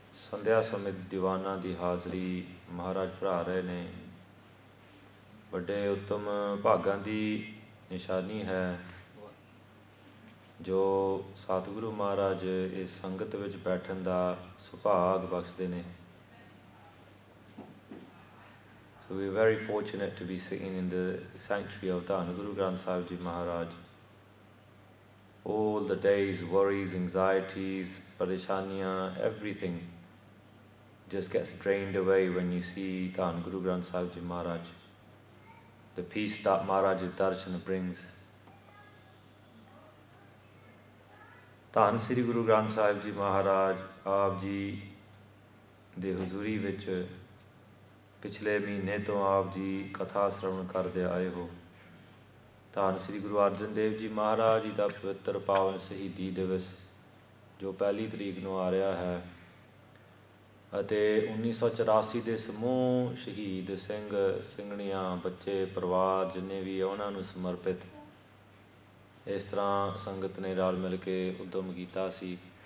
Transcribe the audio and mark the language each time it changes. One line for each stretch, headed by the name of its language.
Punjabi: ਸੰਧਿਆ ਸਮੇਂ ਦੀਵਾਨਾਂ ਦੀ ਹਾਜ਼ਰੀ ਮਹਾਰਾਜ ਭਰਾ ਰਹੇ ਨੇ। ਵੱਡੇ ਉੱਤਮ ਭਾਗਾਂ ਦੀ ਨਿਸ਼ਾਨੀ ਹੈ ਜੋ ਸਤਿਗੁਰੂ ਮਹਾਰਾਜ ਇਸ ਸੰਗਤ ਵਿੱਚ ਬੈਠਣ ਦਾ ਸੁਭਾਗ ਬਖਸ਼ਦੇ ਨੇ।
English: So we are very fortunate to be sitting in the sanctuary of Dhan Guru Granth Sahib Ji Maharaj. All the days, worries, anxieties, parishaniyan, everything just gets drained away when you see Dhan Guru Granth Sahib Ji Maharaj. The peace that Maharaj's darshan brings.
Punjabi: ਧੰਨ ਸ੍ਰੀ ਗੁਰੂ ਗ੍ਰੰਥ ਸਾਹਿਬ ਜੀ ਮਹਾਰਾਜ ਆਪ ਜੀ ਦੇ ਹਜ਼ੂਰੀ ਵਿੱਚ ਪਿਛਲੇ ਮਹੀਨੇ ਤੋਂ ਆਪ ਜੀ ਕਥਾ ਸ਼੍ਰਵਣ ਕਰਦੇ ਆਏ ਹੋ। ਧੰਨ ਸ੍ਰੀ ਗੁਰੂ ਅਰਜਨ ਦੇਵ ਜੀ ਮਹਾਰਾਜ ਜੀ ਦਾ ਪਵਿੱਤਰ ਪਾਵਨ ਸ਼ਹੀਦੀ ਦਿਵਸ ਜੋ 1 ਤਰੀਕ ਨੂੰ ਆ ਰਿਹਾ ਹੈ ਅਤੇ 1984 ਦੇ ਸਮੂਹ ਸ਼ਹੀਦ ਸਿੰਘ ਸਿੰਘਣੀਆਂ ਬੱਚੇ ਪਰਿਵਾਰ ਜਿੰਨੇ ਵੀ ਉਹਨਾਂ ਨੂੰ ਸਮਰਪਿਤ ਇਸ ਤਰ੍ਹਾਂ ਸੰਗਤ ਨੇ ਰਲ ਮਿਲ ਕੇ ਉਦਮ ਕੀਤਾ ਸੀ।